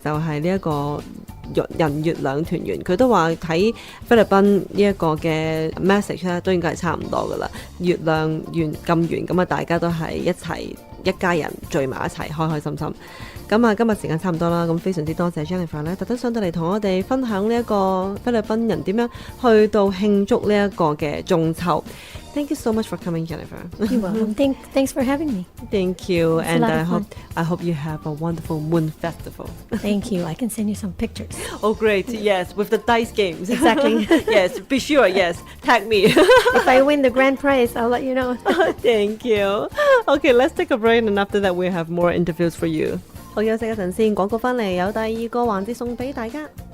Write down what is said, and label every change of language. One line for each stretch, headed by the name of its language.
Cantonese: 就係呢一個人月兩團圓。佢都話睇菲律賓呢一個嘅 message 咧，都應該係差唔多噶啦。月亮圓咁圓，咁啊大家都係一齊一家人聚埋一齊，開開心心。咁啊，今日時間差唔多啦，咁非常之多謝 Jennifer 咧，特登上到嚟同我哋分享呢一個菲律賓人點樣去到慶祝呢一個嘅中秋。
English: Thank you so much for coming, Jennifer. You're welcome. Thanks for having me. Thank you, It's a and lot of fun. I hope you have a wonderful Moon Festival. Thank you. I can send you some pictures. Oh, great! Yes, with the dice games. Exactly. Yes, be sure. Yes, tag me. If I win the grand prize, I'll let you know. Thank you. Okay, let's take a break, and after that, we have more interviews for you.
Cantonese: 好，休息一陣先，廣告翻嚟有第二個環節送俾大家。